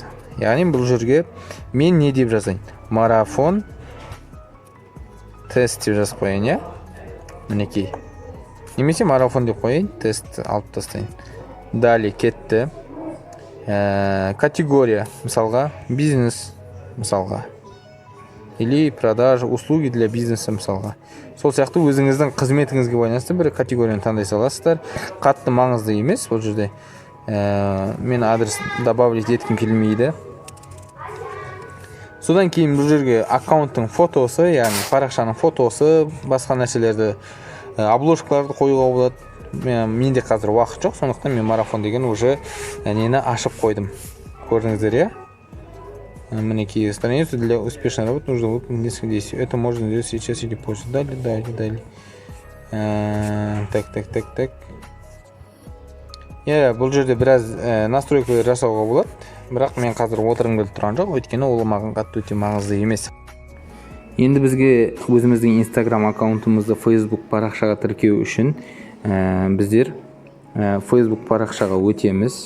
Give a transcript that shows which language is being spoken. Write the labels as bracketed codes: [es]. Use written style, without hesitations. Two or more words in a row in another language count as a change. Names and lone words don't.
[kk] Яғни бұл жерге мен не деп жазайын? Марафон тест деп жазып қояйын, я? Мінекей. Немесе марафон деп қояйын, тест алып тастайын. Далі кетті. Категория, мысалға, бизнес, мысалға. [ru] Или продажа, услуги для бизнеса, [kk] мысалға. Сол сияқты өзіңіздің қызметіңізге байланысты бір категорияны таңдай саласыздар. Қатты маңызды емес, бұл жерде мен [ru] адрес добавить [kk] еткім келмейді. Содан кейін бұл жерге аккаунттың фотосы, яғни парақшаның фотосы, басқа нәрселерді, обложкаларды қоюға болады. Менде қазір уақыт жоқ, сондықтан мен марафон деген уже нені ашып қойдым. Көрдіңіздер, я? Мінекей, [ru] страницу для успешной работы нужно выполнить несколько действий. Это можно сделать сейчас или позже. Далее. Так. [kk] Бұл жерде біраз настройкалар жасауға болады. Бірақ мен қазір отырғым келіп тұрған жоқ, өйткені ол маған қатты өте маңызды емес. Енді бізге өзіміздің Instagram аккаунтымызды Facebook парақшаға тіркеу үшін біздер Facebook парақшаға өтеміз.